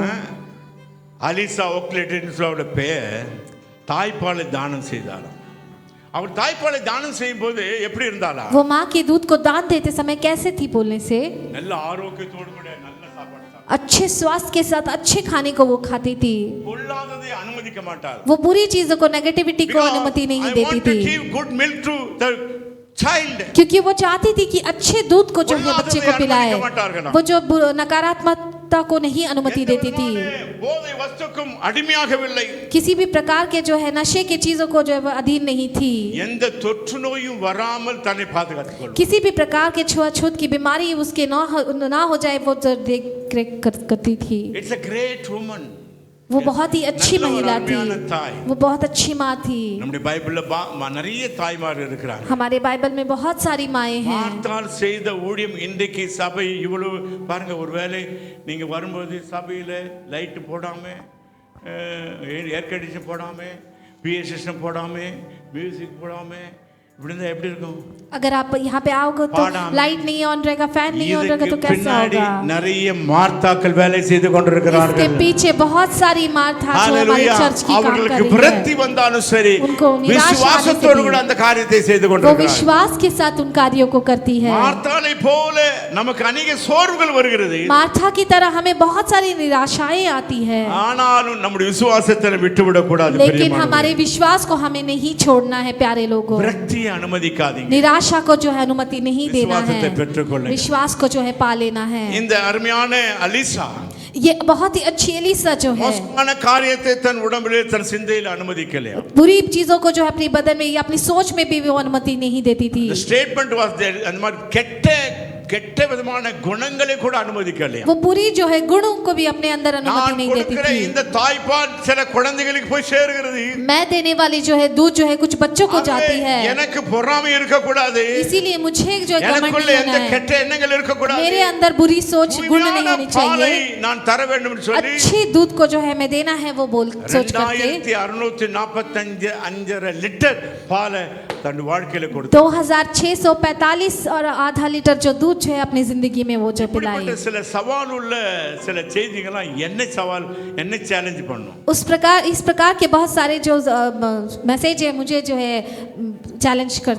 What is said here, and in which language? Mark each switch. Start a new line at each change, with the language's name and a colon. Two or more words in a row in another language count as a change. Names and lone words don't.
Tamil: அலிசா ஒக்லேட்டின்ஸ்லோட பெயர் தாய்ப்பாலை தானம் செய்தாராம். அவர் தாய்ப்பாலை தானம் செய்யும் போது எப்படி இருந்தாளா?
Hindi: वो माँ के दूध को दान देते समय कैसे थी बोलने से?
Tamil: நல்ல ஆரோக்கியத்தோடு கூட நல்ல சாப்பாடு சாப்பிட்டாள்.
Hindi: अच्छे स्वास्थ्य के साथ अच्छे खाने को वो खाती थी।
Tamil: பொல்லாததை அனுமதிக்க மாட்டாள்.
Hindi: वो बुरी चीजों को, नेगेटिविटी को अनुमति नहीं देती थी,
English: give good milk to the child.
Hindi: क्योंकि वो चाहती थी कि अच्छे दूध को जो है बच्चे को पिलाए। वो जो नकारात्मकता को नहीं अनुमति देती थी।
Tamil: போதை வஸ்துக்கும் அடிமையாகவில்லை.
Hindi: किसी भी प्रकार के जो है नशे की चीजों को जो है वो अधीन नहीं थी।
Tamil: எந்த தொற்று நோயும் வராமல் தன்னை பாதுகாத்துக் கொள்ளும்.
Hindi: किसी भी प्रकार के छुआछूत की बीमारी उसके ना हो जाए वो जो देख रेख करती थी।
English: It's a great woman.
Hindi: वो बहुत ही अच्छी महिला थी, वो बहुत अच्छी माँ थी।
Tamil: நம்முடைய பைபிள்ல நிறைய தாய்மார் இருக்கிறாங்க.
Hindi: हमारे बाइबल में बहुत सारी माएं हैं।
Tamil: மார்த்தாள் செய்த ஊழியம் இன்றைக்கு சபை இவ்வளவு பாருங்க. ஒருவேளை நீங்க வரும்போது சபையில லைட் போடாம,
English: air condition
Tamil: போடாம,
English: PA system
Tamil: போடாம, மியூசிக் போடாம இப்படி இருந்தா எப்படி இருக்கும்?
Hindi: अगर आप यहाँ पे आओगे तो लाइट नहीं ऑन रहेगा, फैन नहीं ऑन रहेगा तो कैसा होगा?
Tamil: நிறைய மார்த்தாக்கள் வேலை செய்து கொண்டிருக்கிறார்கள்.
Hindi: इसके पीछे बहुत सारी मार्था जो हमारे चर्च की काम कर
Tamil: அவர்களுக்கு
Hindi: रही
Tamil: விரக்தி
Hindi: है,
Tamil: வந்தாலும் சரி
Hindi: उनको निराशा आने से
Tamil: விசுவாசத்தோடு கூட
Hindi: भी
Tamil: அந்த காரியத்தை செய்து
Hindi: वो
Tamil: கொண்டிருக்கிறார்கள்.
Hindi: विश्वास के साथ उन कार्यों को करती है।
Tamil: மார்த்தாளை போல நமக்கு अनेक சோர்வுகள் வருகிறது.
Hindi: मार्था की तरह हमें बहुत सारी निराशाएं आती है,
Tamil: ஆனாலும் நம்முடைய விசுவாசத்தை விட்டுவிடக் கூடாது.
Hindi: लेकिन हमारे विश्वास को हमें नहीं छोड़ना है प्यारे लोगों।
Tamil: விரக்தியை அனுமதிக்காதீங்க.
Hindi: निराशा को जो है अनुमति नहीं देना
Tamil: விசுவாசத்தை
Hindi: है,
Tamil: பெற்றுக்கொள்ளுங்க.
Hindi: विश्वास को जो है पा लेना है।
Tamil: இந்த அருமையான அலிசா
Hindi: ये बहुत ही अच्छी एलिसा जो है
Tamil: மோசமான காரியத்தை தன் உடம்பிலே தன் சிந்தையில் அனுமதிக்கலையா?
Hindi: बुरी चीजों को जो है अपनी बदन में या अपनी सोच में भी वो अनुमति नहीं देती थी।
English: The statement was there.
Tamil: அந்த மாதிரி கெட்ட விதமான குணங்களை கூட அனுமதிக்கலையா?
Hindi: वो बुरी जो है गुणों को भी अपने अंदर अनुमति
Tamil: நான்
Hindi: नहीं देती
Tamil: கொடுக்கிற
Hindi: थी।
Tamil: இந்த தாய்ப்பால் சில குழந்தைகளுக்கு போய் சேருகிறது.
Hindi: मैं देने वाली जो है दूध जो है कुछ बच्चों को जाती है,
Tamil: எனக்கு பொறாமை இருக்க கூடாது.
Hindi: इसीलिए मुझे जो है घमंड
Tamil: எனக்குள்ள
Hindi: नहीं
Tamil: எந்த
Hindi: होना है,
Tamil: கெட்ட எண்ணங்கள் இருக்க கூடாது.
Hindi: मेरे अंदर बुरी सोच गुण नहीं होनी
Tamil: பாலை
Hindi: चाहिए,
Tamil: நான் தர வேண்டும் என்று சொல்லி
Hindi: अच्छे दूध को जो है मैं देना है वो बोल सोच करके
Tamil: 2645 லிட்டர் பாலை தன் வாழ்க்கையில கொடுத்தார்.
Hindi: 2645 और आधा लीटर जो दूध जो है अपनी जिंदगी में वो जो पिलाई।
Tamil: சில சவால் உள்ள சில செய்திகள்லாம் என்ன சவால், என்ன சேலஞ்ச் பண்ணும்?
Hindi: इस प्रकार के बहुत सारे जो मैसेज है मुझे जो है चैलेंज करते